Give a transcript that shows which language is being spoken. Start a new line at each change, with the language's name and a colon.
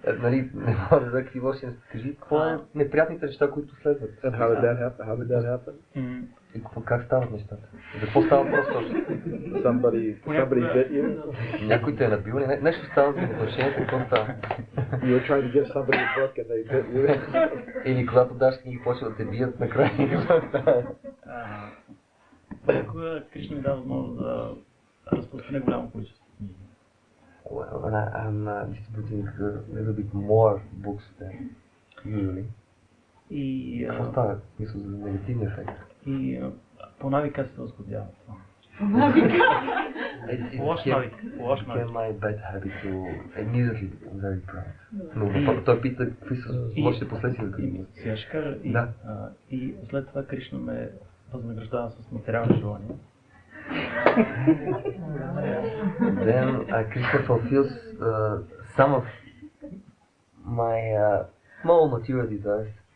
Bulgarian: Нали, не мога да знам какви лоши неща. Кажи, какво е неприятните неща, които следват?
English: And how did that happen?
Bulgarian: И как стават нещата? За какво става въпрос точно?
English: Somebody bit you?
Bulgarian: Някой те е набил, нещо става за отношението, какво става?
English: You were trying to give somebody a book and they bit you?
Bulgarian: Или когато даш книги, почва да те бият накрая, какво става? Понякога Кришна ми дава възможност да разпространя голямо количество.
English: Well, I'm distributing a little bit more books than usually.
Bulgarian: И Какво става? Мисля за негативен ефект. И по навика се възходява това. Лош навик.
English: Became my bad habit to immediately become very proud.
Bulgarian: Но той пита какви са лошите последствия. Сега ще кажа. Да. И след това Кришна ме възнаграждава с материални желания.
English: Then Krishna fulfills some of my small material desires.